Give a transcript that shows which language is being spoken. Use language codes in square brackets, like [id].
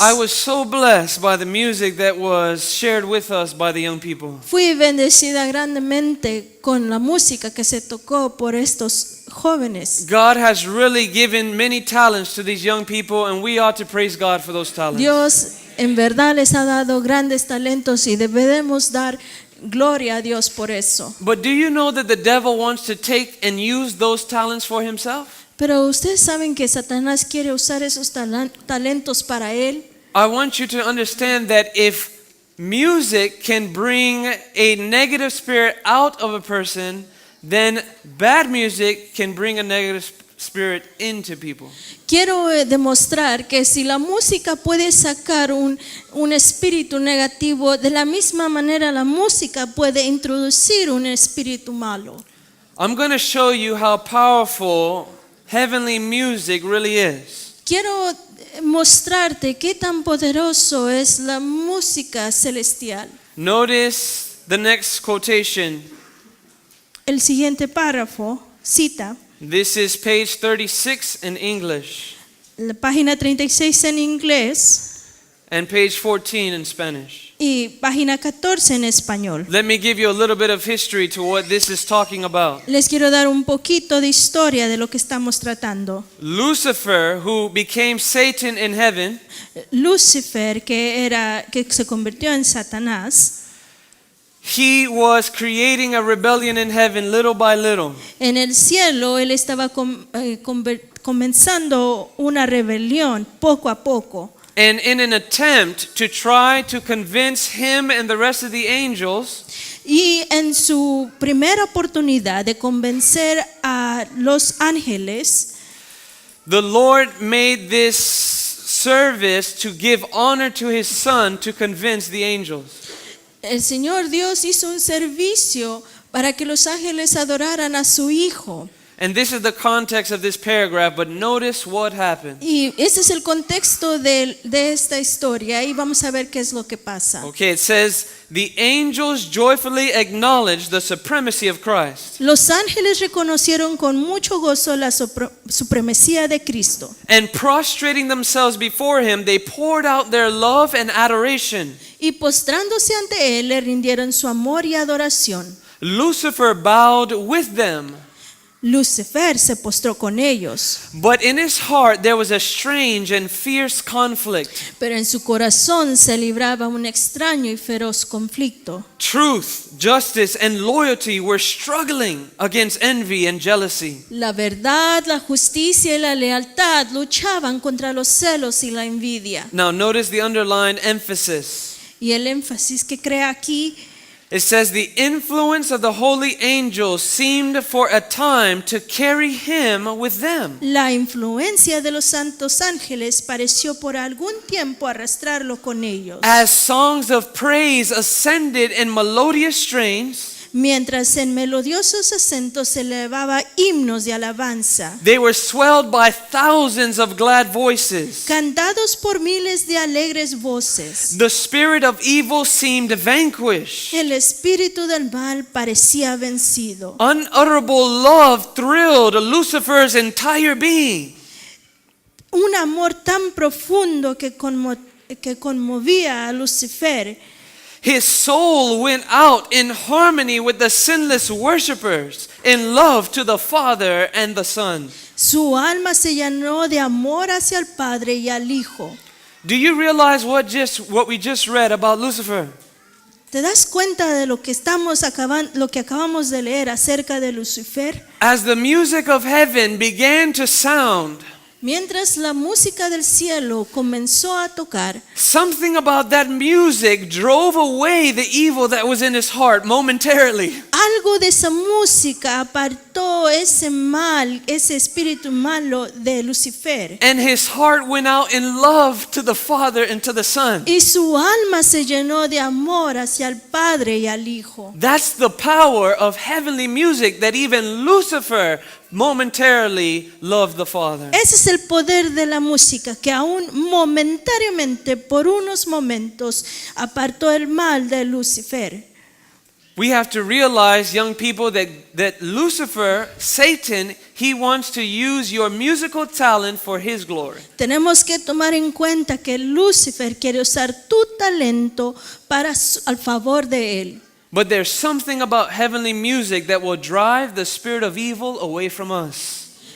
[en] I was so blessed by the music that was shared with us by the young people. [es] Fui bendecida grandemente con la música que se tocó por estos jóvenes. [en] God has really given many talents to these young people, and we ought to praise God for those talents. [es] Dios en verdad les ha dado grandes talentos y debemos dar gloria a Dios por eso. [en] But do you know that the devil wants to take and use those talents for himself? [es] Pero ustedes saben que Satanás quiere usar esos talentos para él. [en] I want you to understand that if music can bring a negative spirit out of a person, then bad music can bring a negative spirit into people. [es] Quiero demostrar que si la música puede sacar un espíritu negativo, de la misma manera la música puede introducir un espíritu malo. [en] I'm going to show you how powerful heavenly music really is. [es] Quiero mostrarte qué tan poderoso es la música celestial. [en] Notice the next quotation. [es] El siguiente párrafo cita [en] This is page 36 in English [es] la página 36 en inglés [en] and page 14 in Spanish. [es] y página 14 en español. [en] Let me give you a little bit of history to what this is talking about. [es] Les quiero dar un poquito de historia de lo que estamos tratando. [en] Lucifer, who became Satan in heaven, [es] Lucifer, que se convirtió en Satanás, [en] he was creating a rebellion in heaven little by little. [es] En el cielo él estaba comenzando una rebelión poco a poco. [en] And in an attempt to try to convince him and the rest of the angels, [es] Y en su primera oportunidad de convencer a los ángeles, [en] the Lord made this service to give honor to his son to convince the angels. [es] el Señor Dios hizo un servicio para que los ángeles adoraran a su Hijo. [en] And this is the context of this paragraph, but notice what happened. [es] Y ese es el contexto de esta historia y vamos a ver qué es lo que pasa. [en] Okay, it says, the angels joyfully acknowledged the supremacy of Christ. [es] Los ángeles reconocieron con mucho gozo la supremacía de Cristo. [en] And prostrating themselves before him, they poured out their love and adoration. [es] Y postrándose ante él, le rindieron su amor y adoración. [en] Lucifer bowed with them. [es] Lucifer se postró con ellos, [en] But in his heart there was a strange and fierce conflict. [es] pero en su corazón se libraba un extraño y feroz conflicto. [en] Truth, justice, and loyalty were struggling against envy and jealousy. [es] La verdad, la justicia y la lealtad luchaban contra los celos y la envidia. [en] Now notice the underlined emphasis. [es] Y el énfasis que crea aquí, [en] It says the influence of the holy angels seemed for a time to carry him with them. [es] la influencia de los santos ángeles pareció por algún tiempo arrastrarlo con ellos. [en] As songs of praise ascended in melodious strains, [es] Mientras en melodiosos acentos se elevaba himnos de alabanza, [en] they were swelled by thousands of glad voices. [es] cantados por miles de alegres voces. [en] The spirit of evil seemed vanquished. [es] El espíritu del mal parecía vencido. [en] Unutterable love thrilled Lucifer's entire being. [es] Un amor tan profundo que conmovía a Lucifer. [en] His soul went out in harmony with the sinless worshipers, in love to the Father and the Son. [es] Su alma se llenó de amor hacia el Padre y al Hijo. [en] Do you realize what we just read about Lucifer? [es] ¿Te das cuenta de lo que acabamos de leer acerca de Lucifer? [en] As the music of heaven began to sound, [es] Mientras la música del cielo comenzó a tocar, [en] something about that music drove away the evil that was in his heart momentarily. [es] algo de esa música apartó ese mal, ese espíritu malo de Lucifer. [en] And his heart went out in love to the Father and to the Son. [es] Y su alma se llenó de amor hacia el Padre y al Hijo. [en] That's the power of heavenly music, that even Lucifer momentarily loved the Father. [es] Ese es el poder de la música, que aún momentáneamente, por unos momentos, apartó el mal de Lucifer. [en] We have to realize, young people, that Lucifer, Satan, he wants to use your musical talent for his glory. [es] Tenemos que tomar en cuenta que Lucifer quiere usar tu talento al favor de él. [en] But there's something about heavenly music that will drive the spirit of evil away from us.